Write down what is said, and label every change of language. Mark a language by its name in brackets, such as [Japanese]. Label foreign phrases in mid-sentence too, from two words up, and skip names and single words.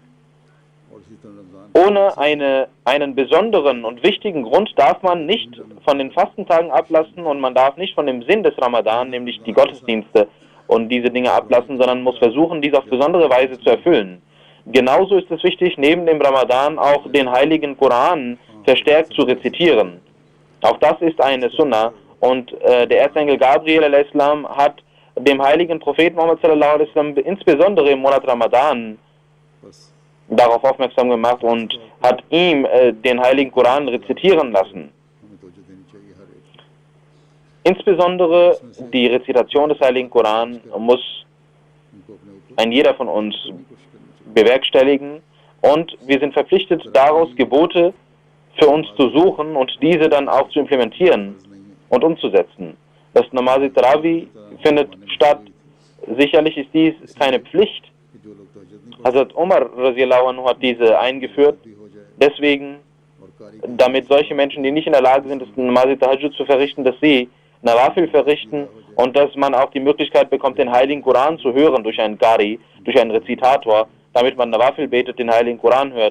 [German] Ohne einen besonderen und wichtigen Grund darf man nicht von den Fastentagen ablassen und man darf nicht von dem Sinn des Ramadan, nämlich die Gottesdienste und diese Dinge ablassen, sondern muss versuchen, dies auf besondere Weise zu erfüllen. Genauso ist es wichtig, neben dem Ramadan auch den heiligen Koran verstärkt zu rezitieren. Auch das ist eine Sunna. Und der Erzengel Gabriel a.s. hat dem heiligen Propheten Muhammad [Arabic] صلى الله عليه وسلم [German] insbesondere im Monat Ramadan darauf aufmerksam gemacht und hat ihm den heiligen Koran rezitieren lassen. Insbesondere die Rezitation des heiligen Koran muss ein jeder von uns bewerkstelligen und wir sind verpflichtet, daraus Gebote für uns zu suchen und diese dann auch zu implementieren und umzusetzen. Das Namaz-e-Tarawih findet statt. Sicherlich ist dies keine Pflicht. Hazrat Umar [Arabic] رضي الله عنه [German] hat diese eingeführt. Deswegen, damit solche Menschen, die nicht in der Lage sind, das Namaz-e-Tahajjud zu verrichten, dass sie Nawafil verrichten und dass man auch die Möglichkeit bekommt, den heiligen Koran zu hören durch einen Qari, durch einen Rezitator, damit man Nawafil betet, den heiligen Koran hört.